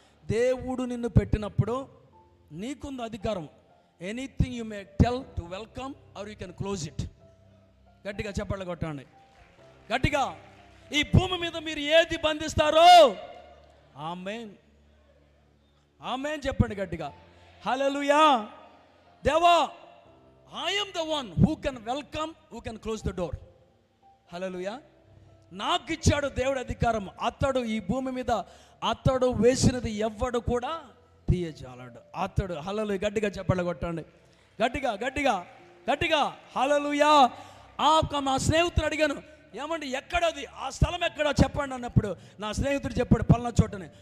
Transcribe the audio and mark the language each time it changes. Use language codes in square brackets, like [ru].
[te] దేవుడు నిన్ను పెట్టినప్పుడు నీకుంది అధికారం. [en] Anything you may tell to welcome or you can close it. [te] గట్టిగా చెప్పండి కొట్టండి గట్టిగా. ఈ భూమి మీద మీరు ఏది బంధిస్తారో ఆమేన్, ఆమేన్ చెప్పండి గట్టిగా. హల్లెలూయా. [en] దేవా, I am the one who can welcome, who can close the door. [te] హల్లెలూయా. నాకు ఇచ్చాడు దేవుడు అధికారం. అతడు ఈ భూమి మీద అతడు వేసినది ఎవ్వడు కూడా తీయజాలడు. అతడు. హల్లెలూయా. గట్టిగా చెప్పండి కొట్టండి గట్టిగా గట్టిగా గట్టిగా. హల్లెలూయా. మా స్నేహితుడు అడిగాను, ఏమండి ఎక్కడది, ఆ స్థలం ఎక్కడో చెప్పండి అన్నప్పుడు నా స్నేహితుడు చెప్పాడు, పలానా చోటని.